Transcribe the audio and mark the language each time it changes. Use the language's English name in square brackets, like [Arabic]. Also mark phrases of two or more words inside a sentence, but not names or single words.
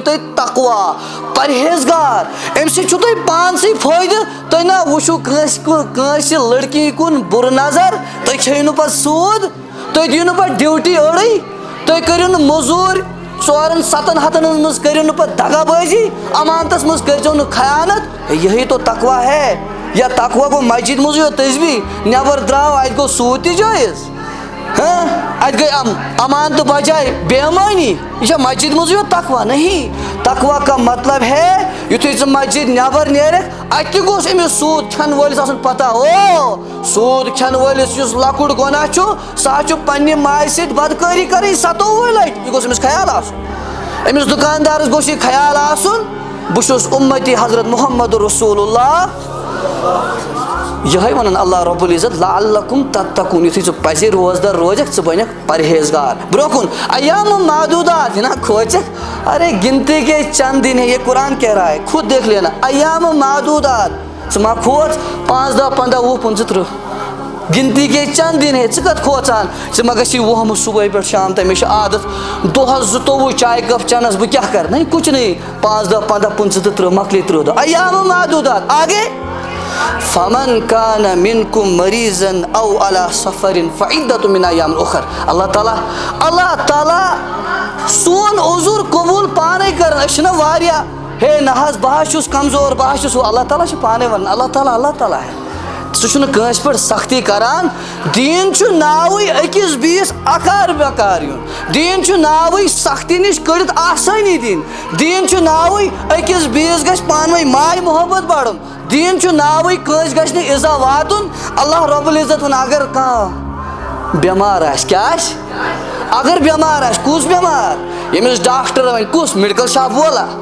[Kashmiri] تُہۍ تقوا پرہیزگار اَمہِ سۭتۍ چھُو تۄہہِ پانسٕے فٲیدٕ تُہۍ نہ وٕچھِو کٲنٛسہِ لڑکی کُن بُرٕ نظر تُہۍ کھیٚیِو نہٕ پتہٕ سوٗد تُہۍ دِیِو نہٕ پتہٕ ڈیوٹی أڑٕے تُہۍ کٔرِو نہٕ موٚزوٗرۍ 4-7 ہتن منٛز کٔرِو نہٕ پتہٕ دگا بٲزی امانتس منٛز کٔرۍزیو نہٕ خیانت [Urdu] یہی تو تقوا ہے [Kashmiri] یا تقوا گوٚو مسجد منٛزٕے یوت تسبیح نٮ۪بر درٛاو اَتہِ گوٚو سوٗد تہِ جٲیز اَتہِ گٔے امانتہٕ بجاے بے ایمٲنی یہِ چھا مسجد منٛزٕے یوت تقوا [Urdu] نہیں تقوا کا مطلب ہے [Kashmiri] یُتھُے ژٕ مسجد نٮ۪بر نیرکھ اَتہِ تہِ گوٚژھ أمِس سوٗد کھٮ۪ن وٲلِس آسُن پتہ سوٗد کھٮ۪ن وٲلِس یُس لۄکُٹ گۄناہ چھُ سُہ حظ چھُ پننہِ ماجہِ سۭتۍ بدکٲری کرٕنۍ 27 لٹہِ یہِ گوٚژھ أمِس خیال آسُن أمِس دُکاندارس گوٚژھ یہِ خیال آسُن بہٕ چھُس اُمتی حضرت محمد رسول اللہ یِہوٚے ونان اللہ رۄب العزت [Arabic] لعلکُم تتقوٗن [Kashmiri] یُتھُے ژٕ پزے روزدار روزکھ ژٕ بنکھ پرہیزگار برونٛہہ کُن [Arabic] ایام معدوٗدات [Kashmiri] یہِ نہ کھوژکھ [Urdu] ارے گنتی کے چند دن ہے یہ قرآن کہہ رہا ہے خود دیکھ لینا [Arabic] ایام معدوٗدات [Kashmiri] ژٕ ما کھوژ 5 دۄہ 15 20 25 30 [Urdu] گنتی کے چند دن ہے [Kashmiri] ژٕ کتھ کھوژان ژٕ ما گژھی وُہمہٕ صُبحٲے پٮ۪ٹھ شام تام مےٚ چھِ عادت دۄہس 22 چاے کپ چنس بہٕ کیٛاہ کرٕ [Urdu] نہیں کچھ نہیں [Kashmiri] 5 دۄہ 15 25 تہٕ 30 مۄکلے 30 دۄہ [Arabic] ایام معدوٗدات [Kashmiri] آگے [Arabic] فمن کان منکم مریضا او علی سفر فعدۃ من ایام اخر [Kashmiri] اللہ تعالیٰ سون عذر قبوٗل پانے کران أسۍ چھِنہ واریاہ ہے نہ حظ بہٕ حظ چھُس کمزور بہٕ حظ چھُس ہُہ اللہ تعالیٰ چھُ پانے ونان اللہ تعالیٰ ہے سُہ چھُنہٕ کٲنٛسہِ پٮ۪ٹھ سختی کران دیٖن چھُ ناوٕے أکِس بیٚیِس اکار بکار یُن دیٖن چھُ ناوٕے سختی نِش کٔڑِتھ آسٲنی دِنۍ دیٖن چھُ ناوٕے أکِس بیٚیِس گژھِ پانہٕ ؤنۍ ماے محبت بڑُن دیٖن چھُ ناوٕے کٲنٛسہِ گژھِ نہٕ اِزا واتُن اللہ رۄب العزت ووٚن اگر کانٛہہ بٮ۪مار آسہِ کیٛاہ آسہِ اگر بٮ۪مار آسہِ کُس بٮ۪مار ییٚمِس ڈاکٹر وَنہِ کُس [English] medical shop [Kashmiri] وولا